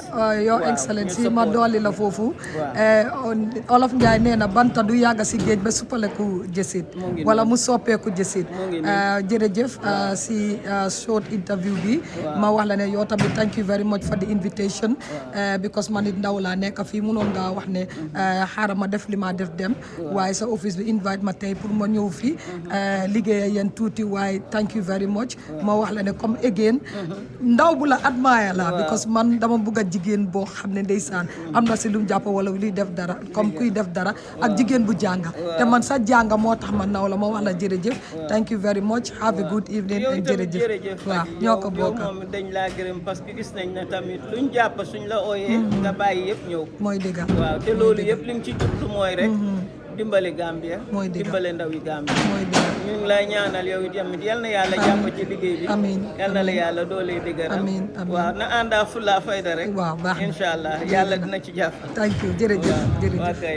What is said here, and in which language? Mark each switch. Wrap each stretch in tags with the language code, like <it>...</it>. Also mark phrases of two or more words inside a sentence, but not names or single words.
<en>Your Excellency</en> <wo>ma dooli la foofu Olof Njaay nee na banta du yàgga si géej ba suppaleku jësit wala mu soppeeku jësit jërëjëf si</wo> <en>short interview</en> <wo>bi ma wax la ne yow tamit</wo> <en>thank you very much for the invitation because</en> <wo>man it ndaw laa nekk fii mënoon nga wax ne xaaral ma def li ma def dem waaye sa office bi invite ma tey pour ma ñëw fii liggéey yéen tuuti waaye</wo> <en>thank you very much</en> <wo>ma wax la ne comme again ndaw bu la admire la because man dama bëgg a jigéen boo xam ne ndeysaan am na si lu mu jàpp wala luy def dara comme kuy def dara ak jigéen bu jànga te man sa jànga moo tax man naw la ma wax la jërëjëf</wo> <en>thank you very much have a good evening and</en> <wo>jërëjëf waaw ñoo ko bokk moom dañ laa gërëm</wo> <fr>parce que</fr> <wo>gis nañ ne tamit luñ jàpp suñ la ooyee nga bàyyi yëpp ñëw mooy dëgg waaw te loolu yëpp li nga ci jublu mooy rek dimbale Gambia dimbale ndaw yi Gambia ñu ngi lay ñaanal yow tamit yal na yàlla jàpp ci liggéey bi amiin yal na la yàlla doole dëgëral waaw na ànda fulla fayda rek waaw baax</wo> <ar>إن شاء الله</ar> <wo>yàlla dina ci jàpp</wo> <en>thank you</en> <wo>jërëjëf</wo>